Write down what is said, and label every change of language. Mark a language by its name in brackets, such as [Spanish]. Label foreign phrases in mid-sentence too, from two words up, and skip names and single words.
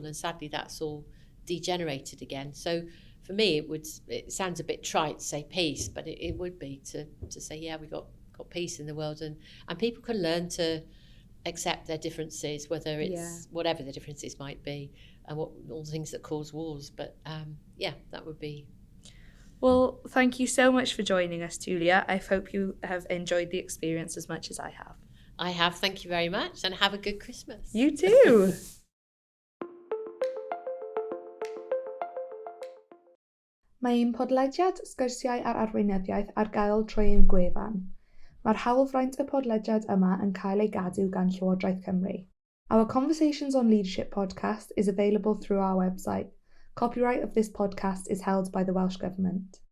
[English] And sadly, that's all degenerated again. So for me, it sounds a bit trite to say peace, but it would be to say, we got peace in the world and people can learn to accept their differences, whether it's whatever the differences might be, and all the things that cause wars. But that would be. Well, thank you so much for joining us, Julia. I hope you have enjoyed the experience as much as I have. I have. Thank you very much, and have a good Christmas. You too. [Welsh] Mae'n podlediad sgyrsiau ar arweinyddiaeth ar gael trwy ein gwefan. Mae'r hawlfraint y podlediad yma yn cael ei gadw gan Llywodraeth Cymru. [English] Our Conversations on Leadership podcast is available through our website. Copyright of this podcast is held by the Welsh Government.